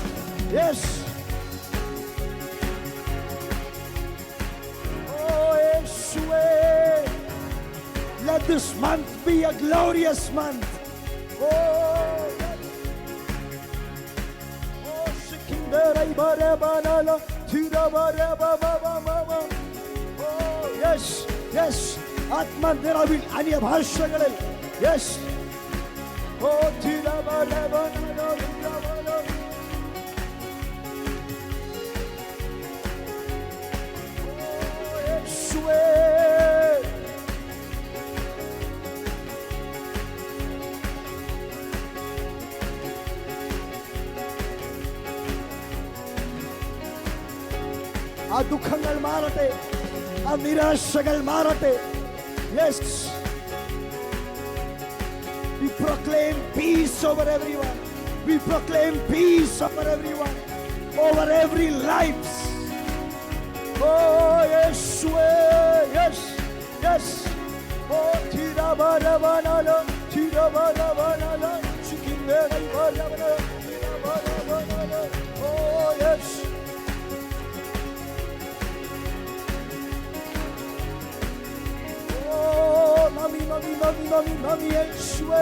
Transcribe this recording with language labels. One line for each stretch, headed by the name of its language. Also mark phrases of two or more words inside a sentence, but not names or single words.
English: യെസ്. Let this month be a glorious month. Oh, Shikindera bare banala thira bare baba baba. Oh yes yes.
Malayalam: ആത്മ നിറവിൽ അന്യ ഭാഷകളിൽ.
English: Yes. Oh thira bare banala thira bare. Oh Yeshua.
Malayalam: ആ ദുഃഖങ്ങൾ മാറട്ടെ, ആ നിരാശകൾ മാറട്ടെ.
English: യെസ്. We proclaim peace over everyone. We proclaim peace over everyone, over every life. Oh Yeshua. Yes yes. Oh thira bara banala thira bara banala chikindera bara thira bara banala. Oh yes. Oh, mami, mami, mami, mami, mami, Yeshua.